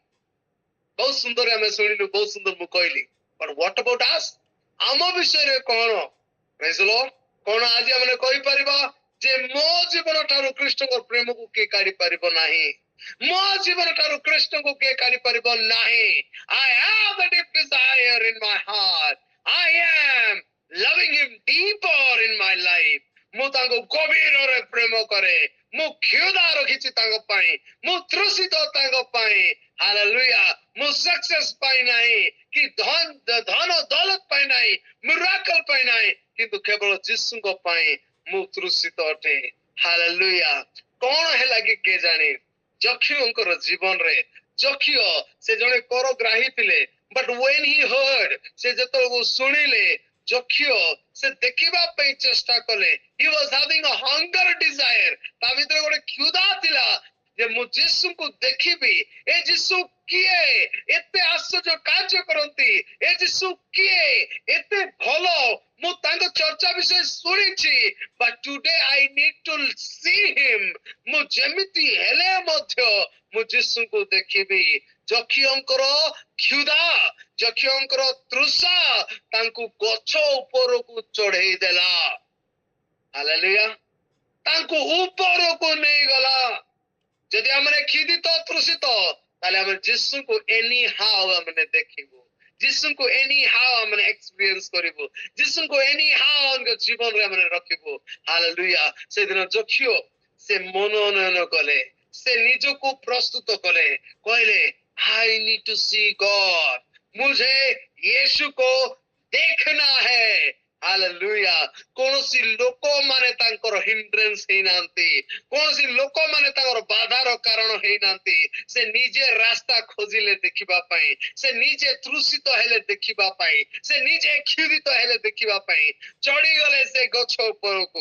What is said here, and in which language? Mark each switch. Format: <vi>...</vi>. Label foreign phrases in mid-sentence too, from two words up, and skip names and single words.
<or>ବହୁତ ସୁନ୍ଦର ଆମେ ଶୁଣିଲୁ, ବହୁତ ସୁନ୍ଦର ମୁଁ କହିଲି।</or> <en>But what about us?</en> <or>ଆମ ବିଷୟରେ କଣ?</or> <en>Praise the Lord.</en> <or>କଣ ଆଜି ଆମେ କହିପାରିବା ଯେ ମୋ ଜୀବନ ଠାରୁ ଖ୍ରୀଷ୍ଟଙ୍କ ପ୍ରେମକୁ କିଏ କାଢି ପାରିବ ନାହିଁ? ମୋ ଜୀବନ ଠାରୁ ଖ୍ରୀଷ୍ଟଙ୍କୁ କିଏ କାଢି ପାରିବ ନାହିଁ?</or> <en>I have a deep desire in my heart. I am loving him deeper in my life.</en> <or>ମୁଁ ତାଙ୍କୁ ଗଭୀରରେ ପ୍ରେମ କରେ, ମୁଁ କ୍ଷୁଧା ରଖିଛି ତାଙ୍କ ପାଇଁ, ମୁଁ ତୃଷିତ ତାଙ୍କ ପାଇଁ। ହାଲେଲୁୟା। ମୁଁ ସକ୍ସେସ୍ ପାଇଁ ନାହିଁ, କି ଧନ ଦୌଲତ ପାଇଁ ନାହିଁ, ମିରାକଲ ପାଇଁ ନାହିଁ, କିନ୍ତୁ କେବଳ ଯୀଶୁଙ୍କ ପାଇଁ ମୁଁ ତୃଷିତ ଅଟେ। ହାଲେଲୁୟା। କଣ ହେଲା କି କେଜାଣି ଯକ୍ଷଙ୍କର ଜୀବନରେ? ଯକ୍ଷ ସେ ଜଣେ କରଗ୍ରାହୀ ଥିଲେ,</or> <en>but when he heard,</en> <or>ସେ ଯେତେବେଳକୁ ଶୁଣିଲେ, ଯକ୍ଷ ସେ ଦେଖିବା ପାଇଁ ଚେଷ୍ଟା କଲେ।</or> <en>he was having a hunger desire,</en> <or>ତା ଭିତରେ ଗୋଟେ କ୍ଷୁଧା ଥିଲା ଯେ ମୁଁ ଯୀଶୁଙ୍କୁ ଦେଖିବି। ଏ ଯୀଶୁ କିଏ? ଏତେ ଆଶ୍ଚର୍ଯ୍ୟ କାର୍ଯ୍ୟ କରନ୍ତି। ଏ ଯୀଶୁ କିଏ? ଏତେ ଭଲ। ମୁଁ ତାଙ୍କ ଚର୍ଚ୍ଚା ବିଷୟ ଶୁଣିଛି,</or> <en>but today I need to see him.</en> <or>ମୁଁ ଯେମିତି ହେଲେ ମଧ୍ୟ ମୁଁ ଯୀଶୁଙ୍କୁ ଦେଖିବି। ଯକ୍ଷଙ୍କର କ୍ଷୁଧା, ଯକ୍ଷଙ୍କର ତୃଷା ତାଙ୍କୁ ଗଛ ଉପରକୁ ଚଢେଇ ଦେଲା। ହାଲେଲୁୟା। ତାଙ୍କୁ ଉପରକୁ ନେଇଗଲା। ଯଦି ଆମେ କ୍ଷୁଧିତ ତୃଷିତ, ତାହେଲେ ଆମେ ଯୀଶୁଙ୍କୁ</or> <en>any how</en> <or>ଆମେ ଦେଖିବୁ, ଯୀଶୁଙ୍କୁ</or> <en>any how</en> <or>ଆମେ ଏକ୍ସପିରିଏନ୍ସ କରିବୁ, ଯୀଶୁଙ୍କୁ</or> <en>any how</en> <or>ଆମ ଜୀବନରେ ଆମେ ରଖିବୁ। ହାଲେଲୁୟା। ସେଦିନ ଯକ୍ଷ ସେ ମନୋନୟନ କଲେ, ସେ ନିଜକୁ ପ୍ରସ୍ତୁତ କଲେ, କହିଲେ</or> <en>I need to see God.</en> <hi>मुझे यीशु को देखना है। हालेलुया।</hi> <or>କୌଣସି ଲୋକମାନେ ତାଙ୍କର ହିଣ୍ଡ୍ରେନ୍ସ ହେଇନାହାନ୍ତି, କୌଣସି ଲୋକମାନେ ତାଙ୍କର ବାଧାର କାରଣ ହେଇନାହାନ୍ତି। ସେ ନିଜେ ରାସ୍ତା ଖୋଜିଲେ ଦେଖିବା ପାଇଁ, ସେ ନିଜେ ତୃଷିତ ହେଲେ ଦେଖିବା ପାଇଁ, ସେ ନିଜେ କ୍ଷୁଧିତ ହେଲେ ଦେଖିବା ପାଇଁ ଚଢିଗଲେ ସେ ଗଛ ଉପରକୁ।</or>